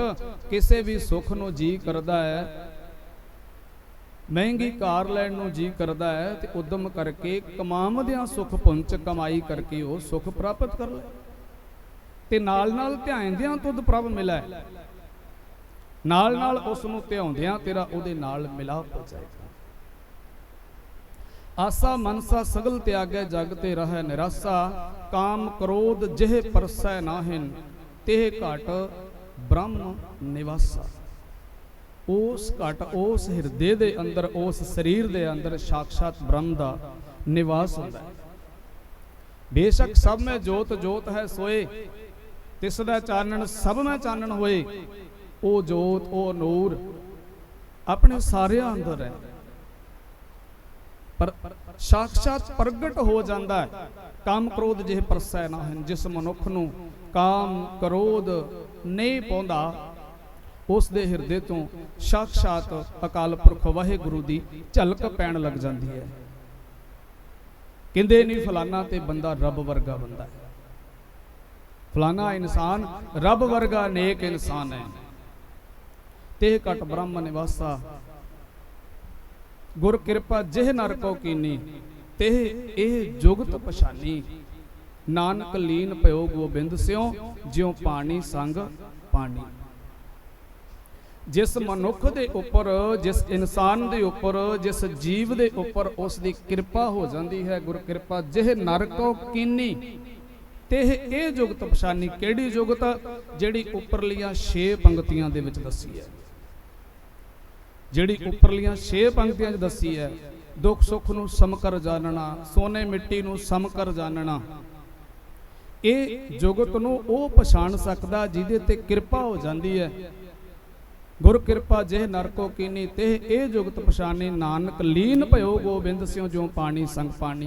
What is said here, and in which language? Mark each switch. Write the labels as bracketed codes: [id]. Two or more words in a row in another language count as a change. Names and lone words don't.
[pa] ਕਿਸੇ ਵੀ ਸੁੱਖ ਨੂੰ ਜੀ ਕਰਦਾ ਹੈ, ਮਹਿੰਗੀ ਕਾਰ ਲੈਣ ਨੂੰ ਜੀ ਕਰਦਾ ਹੈ ਤੇ ਉੱਦਮ ਕਰਕੇ ਕਮਾਵੰਦਿਆਂ ਸੁੱਖ ਪੁੰਚ ਕਮਾਈ ਕਰਕੇ ਵੋ ਸੁੱਖ ਪ੍ਰਾਪਤ ਕਰ ਲੇ ਤੇ ਨਾਲ ਨਾਲ ਧਿਆਨਦਿਆਂ ਤੁਧ ਪ੍ਰਭ ਮਿਲੈ, ਨਾਲ ਨਾਲ ਉਸ ਨੂੰ ਧਿਆਉਂਦਿਆਂ ਤੇਰਾ ਉਹਦੇ ਨਾਲ ਮਿਲਾਪ ਹੋ ਜਾਏਗਾ। [bra] आसा मनसा सगल त्यागै जगते रहै निरासा, काम क्रोध जिह परसै नाहिन तिह घट ब्रह्म निवासा। [pa] ਉਸ ਘਟ ਉਸ ਹਿਰਦੇ ਦੇ ਅੰਦਰ, ਉਸ ਸਰੀਰ ਦੇ ਅੰਦਰ ਸਾਖਿਆਤ ਬ੍ਰਹਮ ਦਾ ਨਿਵਾਸ ਹੋਤਾ ਹੈ। ਬੇਸ਼ੱਕ ਸਭ ਮੇਂ ਜੋਤ ਜੋਤ ਹੈ ਸੋਏ, ਤਿਸਦਾ ਚਾਨਣ ਸਭ ਮੇਂ ਚਾਨਣ ਹੋਏ। ਓ ਜੋਤ ਓ ਨੂਰ ਆਪਣੇ ਸਾਰੇ ਅੰਦਰ ਹੈ, ਪਰ ਸਾਖਿਆਤ ਪ੍ਰਗਟ ਹੋ ਜਾਤਾ ਹੈ। [bra] काम क्रोध जिह परसै नाहिन, [pa] ਜਿਸ ਮਨੁੱਖ ਨੂੰ ਕਾਮ ਕ੍ਰੋਧ ਨਹੀਂ ਪੌਂਦਾ ਉਸ ਦੇ ਹਿਰਦੇ ਤੋਂ ਸਾਖਿਆਤ ਅਕਾਲ ਪੁਰਖ ਵਾਹਿਗੁਰੂ ਦੀ ਝਲਕ ਪੈਣ ਲੱਗ ਜਾਤੀ ਹੈ। ਕਹਿੰਦੇ ਨਹੀਂ ਫਲਾਣਾ ਤੇ ਬੰਦਾ ਰੱਬ ਵਰਗਾ ਬੰਦਾ ਹੈ, ਫਲਾਣਾ ਇਨਸਾਨ ਰੱਬ ਵਰਗਾ ਨੇਕ ਇਨਸਾਨ ਹੈ। [bra] तेह घट ब्रह्म निवासा, गुर कृपा जिह नर को कीनी, तेह एह जुगत पछानी। नानक लीन पयो गोबिंद स्यों, ज्यों पानी संग पानी। [pa] ਜਿਸ ਮਨੁੱਖ ਦੇ ਉੱਪਰ, ਜਿਸ ਇਨਸਾਨ ਦੇ ਉੱਪਰ, ਜਿਸ ਜੀਵ ਦੇ ਉੱਪਰ ਉਸਕੀ ਕਿਰਪਾ ਹੋ ਜਾਤੀ ਹੈ, [bra] गुर कृपा जिह नर को कीनी, तेह ए जुगत पछानी। [pa] ਕਿਹੜੀ ਜੁਗਤ? ਜਿਹੜੀ ਉੱਪਰਲੀਆਂ 6 ਪੰਕਤੀਆਂ ਦੇ ਵਿੱਚ ਦੱਸੀ ਹੈ। ਜਿਹੜੀ ਉੱਪਰਲੀਆਂ 6 ਪੰਕਤੀਆਂ 'ਚ ਦੱਸੀ ਹੈ, ਦੁੱਖ ਸੁੱਖ ਨੂੰ ਸਮਕਰ ਜਾਣਨਾ, ਸੋਨੇ ਮਿੱਟੀ ਨੂੰ ਸਮਕਰ ਜਾਣਨਾ, ਇਹ ਜੁਗਤ ਨੂੰ ਉਹ ਪਛਾਣ ਸਕਦਾ ਜਿਹਦੇ ਤੇ ਕਿਰਪਾ ਹੋ ਜਾਂਦੀ ਹੈ। [bra] ਗੁਰ ਕਿਰਪਾ ਜਿਹ ਨਰ ਕੋ ਕੀਨੀ ਤੇ ਇਹ ਜੁਗਤ ਪਛਾਣੇ, ਨਾਨਕ ਲੀਨ ਭਇਓ ਗੋਬਿੰਦ ਸਿਉ ਜਿਉ ਪਾਣੀ ਸੰਗ ਪਾਣੀ।